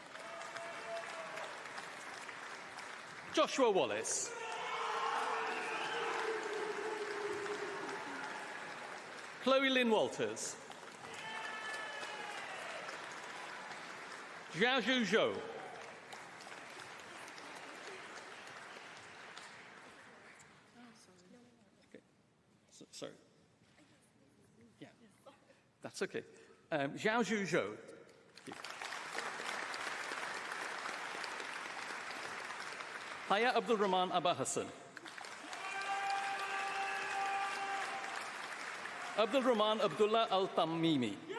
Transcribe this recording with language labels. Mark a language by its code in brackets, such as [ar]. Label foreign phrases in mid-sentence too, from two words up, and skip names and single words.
[en] Joshua Wallace. Chloe Lynn Walters. Jiazhu Zhou. Okay. Sorry. Yeah, that's okay. Jiazhu Zhou. Haya Abdul Rahman Abba Hassan. Abdul Rahman Abdullah Al Tamimi.